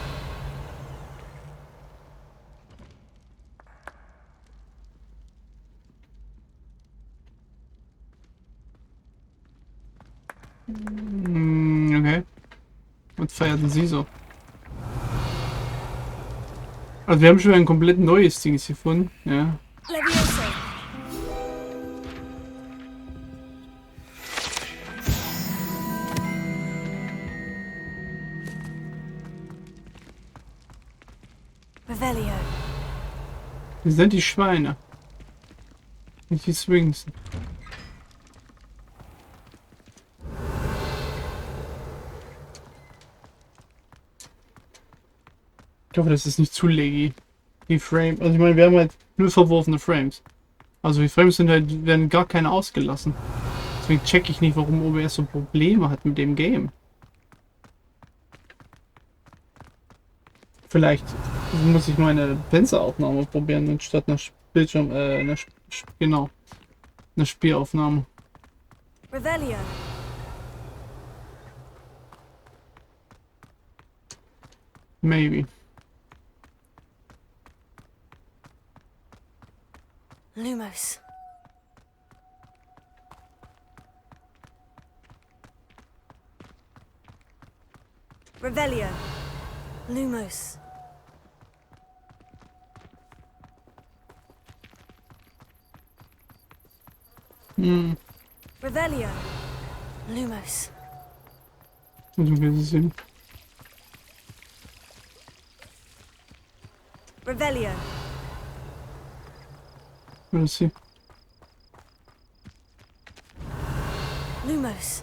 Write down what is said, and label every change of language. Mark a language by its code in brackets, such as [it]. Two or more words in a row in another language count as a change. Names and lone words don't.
[de] Okay. Was feierten sie so? Also wir haben schon ein komplett neues Ding gefunden. Ja. Levioso. Revelio. Wir sind die Schweine. Nicht die Swings. Ich hoffe, das ist nicht zu laggy. Die Frame. Also ich meine, wir haben halt nur verworfene Frames. Also die Frames sind halt, werden gar keine ausgelassen. Deswegen check ich nicht, warum OBS so Probleme hat mit dem Game. Vielleicht muss ich meine Fensteraufnahme probieren, anstatt einer Bildschirm, genau, eine Spielaufnahme. Revelio. Maybe. Lumos. Revelio. Lumos. Hm. Revelio. Lumos. Also wir sehen. Revelio. Was ist hier? Lumos.